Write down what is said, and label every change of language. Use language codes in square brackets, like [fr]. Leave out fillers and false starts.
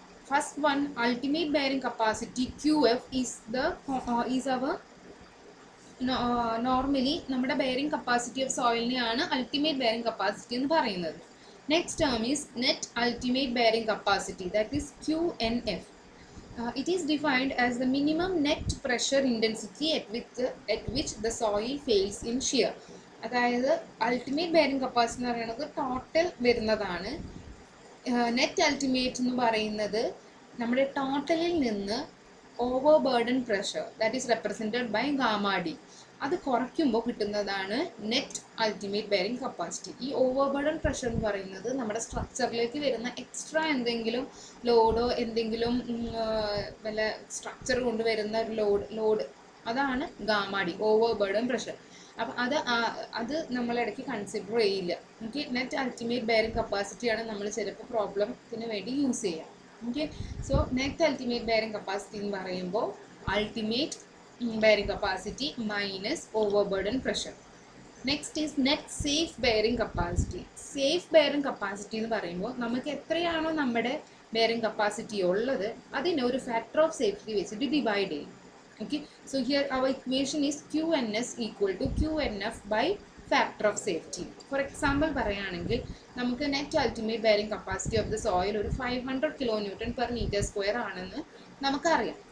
[en] First one, ultimate bearing capacity QF is our [ml] normally നമ്മുടെ bearing capacity of സോയിലിനെയാണ് ultimate bearing capacity എന്ന് പറയുന്നത്. [en] Next term is net ultimate bearing capacity, that is QNF. It is defined as the minimum net pressure intensity at which the soil fails in shear. [ml] അതായത് ultimate bearing capacity എന്ന് പറയുന്നത് total വരുന്നതാണ്. Net ultimate എന്ന് പറയുന്നത് നമ്മുടെ ടോട്ടലിൽ നിന്ന് over burden pressure, that is represented by gamma D, അത് കുറയ്ക്കുമ്പോൾ കിട്ടുന്നതാണ് നെറ്റ് അൾട്ടിമേറ്റ് ബെയറിംഗ് കപ്പാസിറ്റി. ഈ ഓവർ ബേർഡൻ പ്രഷർ എന്ന് പറയുന്നത് നമ്മുടെ സ്ട്രക്ചറിലേക്ക് വരുന്ന എക്സ്ട്രാ എന്തെങ്കിലും ലോഡോ എന്തെങ്കിലും വല്ല സ്ട്രക്ചർ കൊണ്ട് വരുന്ന ലോഡ് അതാണ് gamma D, over burden pressure. അപ്പം അത് നമ്മളിടയ്ക്ക് കൺസിഡർ ചെയ്യില്ല. ഓക്കെ, നെറ്റ് അൾട്ടിമേറ്റ് ബെയറിംഗ് കപ്പാസിറ്റിയാണ് നമ്മൾ ചിലപ്പോൾ പ്രോബ്ലത്തിന് വേണ്ടി യൂസ് ചെയ്യുക. Okay, so net ultimate bearing capacity എന്ന് പറയുമ്പോൾ ultimate bearing capacity minus overburden pressure. [en] Next is net safe bearing capacity. [ml] Safe bearing capacity എന്ന് പറയുമ്പോൾ നമുക്ക് എത്രയാണോ നമ്മുടെ ബെയറിംഗ് കപ്പാസിറ്റി ഉള്ളത് അതിനെ ഒരു ഫാക്ടർ ഓഫ് സേഫ്റ്റി വെച്ചിട്ട് ഡിവൈഡ് ചെയ്യും. [en] Okay, so here our equation is QNS equal to QNF by factor of safety. [ml] For example പറയുകയാണെങ്കിൽ നമുക്ക് net ultimate bearing capacity of the soil ഒരു 500 kN/m² ആണെന്ന് നമുക്കറിയാം.